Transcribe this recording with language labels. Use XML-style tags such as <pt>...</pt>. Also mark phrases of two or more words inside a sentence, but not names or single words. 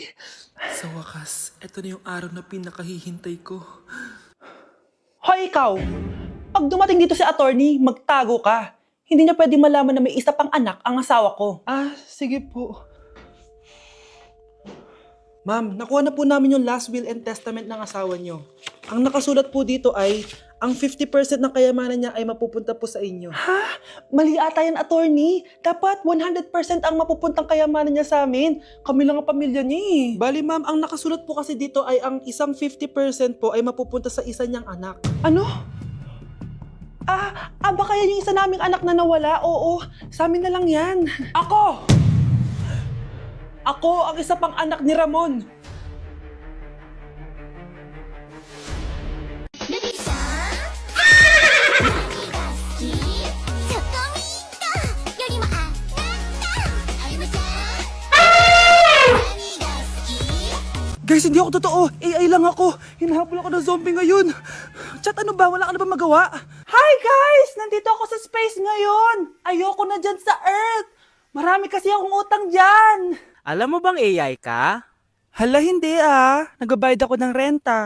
<tl>Sa wakas, ito na yung araw na pinakahihintay ko. Hoy, ikaw! Pag dumating dito si attorney, magtago ka. Hindi niya pwede malaman na may isa pang anak ang asawa ko. Sige po. Ma'am, nakuha na po namin yung</tl> <en>last will and testament</en> <tl>ng asawa nyo. Ang nakasulat po dito ay, ang 50% ng kayamanan niya ay mapupunta po sa inyo. Ha? Mali ata yan, attorney. Dapat 100% ang mapupuntang kayamanan niya sa amin. Kami lang ang pamilya niya eh. Bali ma'am, ang nakasulat po kasi dito ay ang isang 50% po ay mapupunta sa isa niyang anak. Ano? Baka yan yung isa naming anak na nawala? Oo, sa amin na lang yan. Ako! Ako ang isa pang anak ni Ramon.</tl> <ja>ルビーさん何が好きそこみんなよりもあなたあゆむちゃん何が好き</ja> <tl>Guys, hindi ako totoo. AI lang ako. Hinahabol ako ng zombie ngayon. Chat, ano ba? Wala ka na ba magawa?</tl> <en>Hi guys!</en> <tl>Nandito ako sa space ngayon. Ayoko na dyan sa Earth. Marami kasi akong utang dyan. Alam mo bang AI ka? Hala, hindi Nagbabayad ako ng renta.</tl>